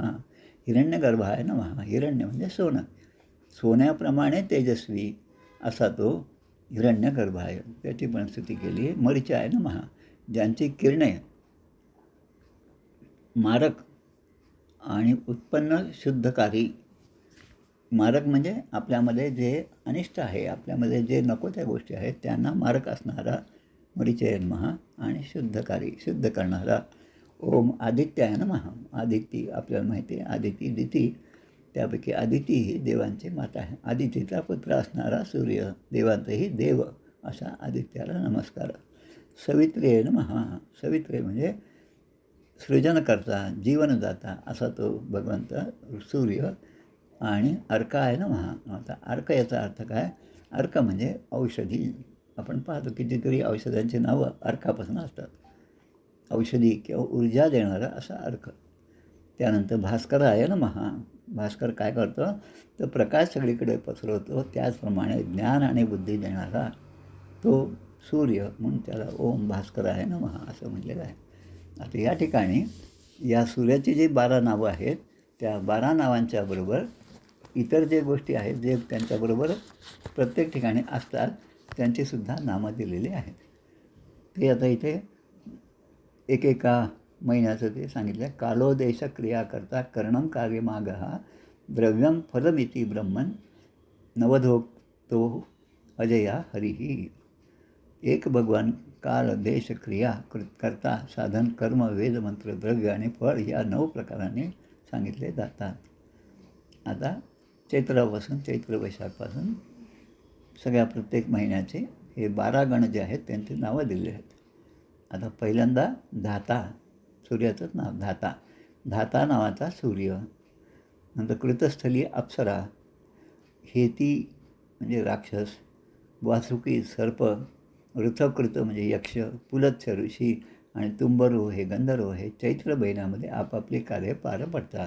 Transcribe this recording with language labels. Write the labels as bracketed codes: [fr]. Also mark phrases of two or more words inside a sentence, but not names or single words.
[sa] हिरण्यगर्भाय नमः. [mr] हिरण्य म्हणजे सोनं, सोन्याप्रमाणे तेजस्वी असा तो हिरण्यगर्भ आहे, त्याची पण स्तुती केली आहे. [sa] मरीचाय नमः. [mr] ज्यांची किरणे मारक आणि उत्पन्न शुद्धकारी. मारक म्हणजे आपल्यामध्ये जे अनिष्ट आहे, आपल्यामध्ये जे नको त्या गोष्टी आहेत त्यांना मारक असणारा [sa] मरीचाय नमः. [mr] आणि शुद्धकारी, शुद्ध करणारा. [sa] ओम आदित्याय नमः. [mr] आदिती आपल्याला माहिती आहे, आदिती दिती, त्यापैकी आदिती ही देवांची माता आहे. आदितीचा पुत्र असणारा सूर्य, देवांतही देव असा आदित्याला नमस्कार. [sa] सवित्रे नमः. [mr] सवित्रे म्हणजे सृजनकर्ता, जीवनदाता असा तो भगवंत सूर्य. आणि [sa] अर्काय नमः. [mr] आता अर्क याचा अर्थ काय? अर्क म्हणजे औषधी. आपण पाहतो कितीतरी औषधांची नावं अर्कापासून असतात. औषधी किंवा ऊर्जा देणारा असा अर्क. त्यानंतर [sa] भास्कराय नमः. [mr] भास्कर काय करतो? तर प्रकाश सगळीकडे पसरवतो. त्याचप्रमाणे ज्ञान आणि बुद्धी देणारा तो सूर्य, म्हणून त्याला [sa] ओम भास्कराय नमः [mr] असं म्हटलेलं आहे. आता या ठिकाणी या सूर्याची जी 12 नावं आहेत, त्या 12 नावांच्या बरोबर इतर जे गोष्टी आहेत, जे त्यांच्याबरोबर प्रत्येक ठिकाणी असतात, त्यांचीसुद्धा नावं दिलेली आहेत. ते आता इथे एकेका महिन्याचं ते सांगितलं आहे. [sa] कालोदेश क्रिया करता करणं कार्यमागः द्रव्यम फलमिती ब्रह्मन नवधोक्तो अजया हरिही. [mr] एक भगवान काल देश क्रिया करता साधन कर्म वेद मंत्र द्रव्य आणि फळ या 9 प्रकारांनी सांगितले जातात. आता चैत्रापासून चैत्र वैशाखपासून सगळ्या प्रत्येक महिन्याचे हे 12 गण जे आहेत त्यांची नावं दिलेली आहेत. आता पहिल्यांदा धाता, सूर्याचंच नाव धाता. धाता नावाचा सूर्य. नंतर कृतस्थली अप्सरा, हेती म्हणजे राक्षस, वासुकी सर्प, ऋथकृत म्हणजे यक्ष, पुलत्स्य ऋषी आणि तुंबरू हे गंधर्व हे चैत्र महिन्यामध्ये आपापली कार्य पार पडतात.